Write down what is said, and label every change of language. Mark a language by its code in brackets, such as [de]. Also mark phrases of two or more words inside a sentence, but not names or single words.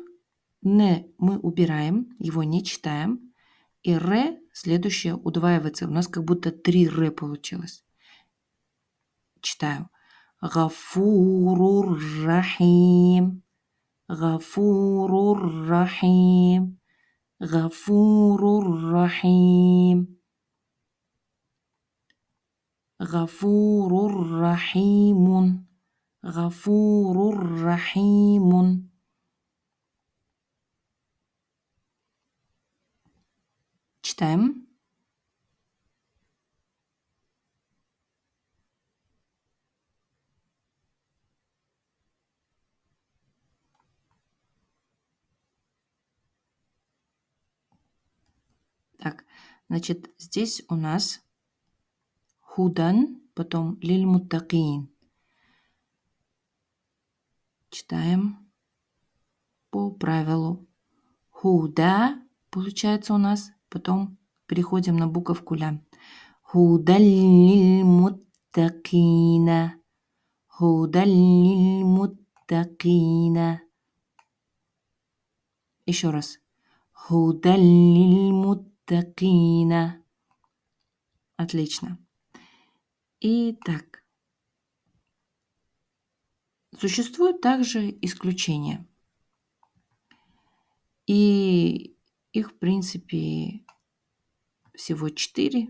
[ru] Не мы убираем, его не читаем. И ре следующее удваивается. У нас как будто 3 ре получилось. Читаю. [ar] غفور رحيم. غفور رحيم. غفور رحيم. غفور رحيم. غفور رحيم. [ru] Читаем. Так, значит, здесь у нас худан, потом лиль-муттакин. Читаем по правилу. Худа получается у нас, потом переходим на буковку ля. [ar] هدى للمتقين. هدى للمتقين. [ru] Еще раз. [ar] هدى للمتقين. [ru] Отлично. Итак, существуют также исключения. И их, в принципе, всего 4.